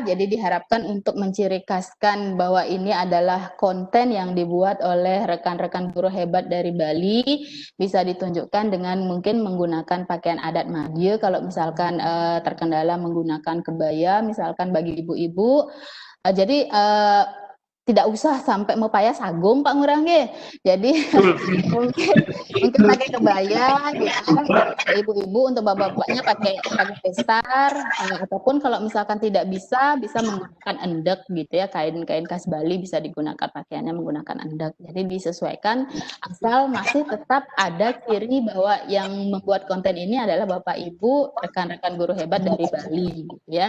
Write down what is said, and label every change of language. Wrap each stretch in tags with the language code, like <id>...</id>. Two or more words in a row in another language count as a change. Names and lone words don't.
<id>Jadi diharapkan untuk menciri khaskan bahwa ini adalah konten yang dibuat oleh rekan-rekan guru hebat dari Bali, bisa ditunjukkan dengan mungkin menggunakan pakaian adat Madieu, kalau misalkan terkendala menggunakan kebaya, misalkan bagi ibu-ibu. Jadi tidak usah sampai</id> <ban>mepaya sagung</ban> <id>Pak Ngurah nggih. Jadi mungkin pakai kebaya gitu, ibu-ibu, untuk bapak-bapaknya pakai besar, ataupun kalau misalkan tidak bisa menggunakan endek gitu ya, kain-kain khas Bali bisa digunakan pakaiannya menggunakan endek. Jadi disesuaikan asal masih tetap ada ciri bahwa yang membuat konten ini adalah Bapak Ibu, rekan-rekan guru hebat dari Bali gitu ya.</id>